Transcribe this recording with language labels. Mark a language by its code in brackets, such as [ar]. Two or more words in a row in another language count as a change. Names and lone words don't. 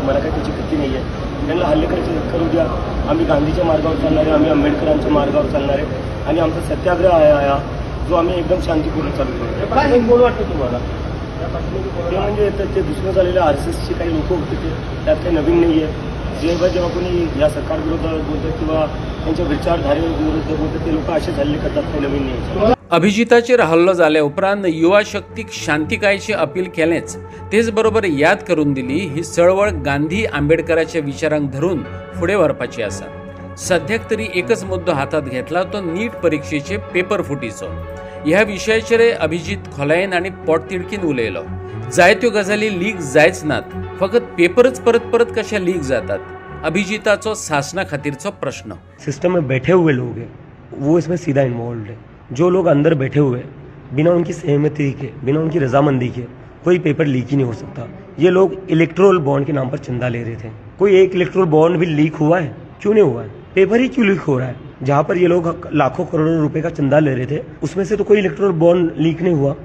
[mr] मला काही त्याची भीती नाही आहे. त्यांना हल्ले करायचे करू द्या. आम्ही गांधीच्या मार्गावर चालणार आहे, आम्ही आंबेडकरांच्या मार्गावर चालणार आहे आणि आमचा सत्याग्रह आहे जो आम्ही एकदम शांतीपूर्ण चालू करू. काय बोल वाटतं तुम्हाला? ते म्हणजे ते दुसरं झालेल्या RSSचे काही लोक होते, ते त्यात काही नवीन नाही आहे. जेव्हा कोणी या सरकारविरोधात बोलतात किंवा त्यांच्या विचारधारेविरुद्ध बोलतात, ते लोक असेच हल्ले करतात, काही नवीन नाही. [kok] अभिजिताचेर हल्लो जाल्या उपरांत युवा शक्तीक शांतिकायेची अपील केलेंच, तेच बरोबर याद करून दिली ही चळवळ गांधी आंबेडकराच्या विचारांक धरून फुडें व्हरपाची आसा. सद्याक तरी एकच मुद्दो हातात घेतला, तो नीट परीक्षेचे पेपर फुटीचो. ह्या विशयाचेर अभिजित खोलायेन आनी पोटतिडकीन उलयलो. जायत्यो गजाली लीक जायच नात, फकत पेपरच परत परत कशा लीक जातात. अभिजिताचो शासना खातीरचो प्रश्न. [hi] सिस्टम में बैठे हुए लोग हैं वो इसमें सीधा इन्वॉल्व है. जो लोग अंदर बैठे हुए हैं बिना उनकी सहमति के, बिना उनकी रजामंदी के कोई पेपर लीक ही नहीं हो सकता. ये लोग [en] electoral bond [hi] के नाम पर चंदा ले रहे थे. कोई एक [en] electoral bond [hi] भी लीक हुआ है? क्यों नहीं हुआ है? पेपर ही क्यों लीक हो रहा है? जहाँ पर ये लोग लाखों करोड़ों रुपए का चंदा ले रहे थे, उसमें से तो कोई [en] electoral bond [hi] लीक नहीं हुआ.